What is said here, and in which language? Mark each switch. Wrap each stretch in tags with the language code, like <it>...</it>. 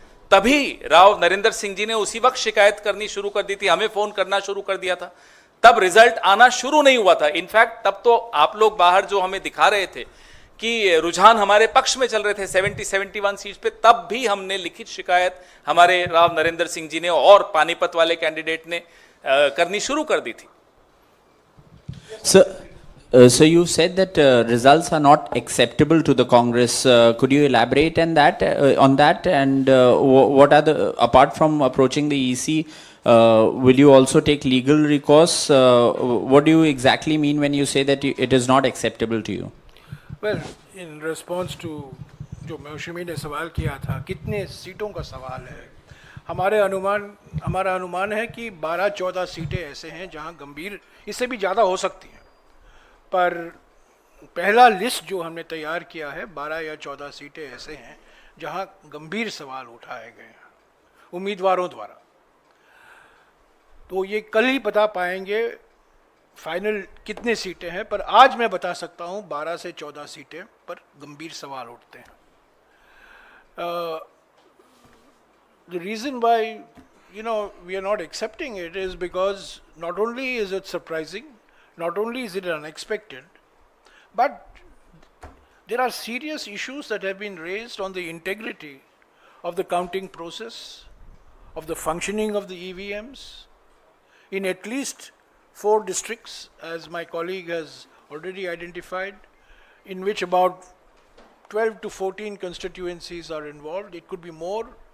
<hi>तभी राव नरेंद्र सिंह जी ने उसी वक्त शिकायत करनी शुरू कर दी थी, हमें फोन करना शुरू कर दिया था, तब रिजल्ट आना शुरू नहीं हुआ था। इनफैक्ट तब तो आप लोग बाहर जो हमें दिखा रहे थे कि रुझान हमारे पक्ष में चल रहे थे 70-71 सीट पे, तब भी हमने लिखित शिकायत हमारे राव नरेंद्र सिंह जी ने और पानीपत वाले कैंडिडेट ने करनी शुरू कर दी थी।</hi> <en>So you said that results are not acceptable to the Congress. Could you elaborate on that? And what are the, apart from approaching the EC, will you also take legal recourse? What do you exactly mean when you say that it is not acceptable to you? Well, in response to</en> <hi>जो मौसमी ने सवाल किया था, कितने सीटों का सवाल है, हमारा अनुमान है कि 12-14 सीटें ऐसे हैं जहां गंभीर, इससे भी ज़्यादा हो सकती हैं, पर पहला लिस्ट जो हमने तैयार किया है 12 या 14 सीटें ऐसे हैं जहां गंभीर सवाल उठाए गए हैं उम्मीदवारों द्वारा। तो ये कल ही बता पाएंगे फाइनल कितने सीटें हैं, पर आज मैं बता सकता हूं 12 से 14 सीटें पर गंभीर सवाल उठते हैं।</hi> <en>The reason why, we are not accepting it is because not only is it surprising, not only is it unexpected, but there are serious issues that have been raised on the integrity of the counting process, of the functioning of the EVMs, in at least 4 districts, as my colleague has already identified, in which about 12 to 14 constituencies are involved. It could be more.</en>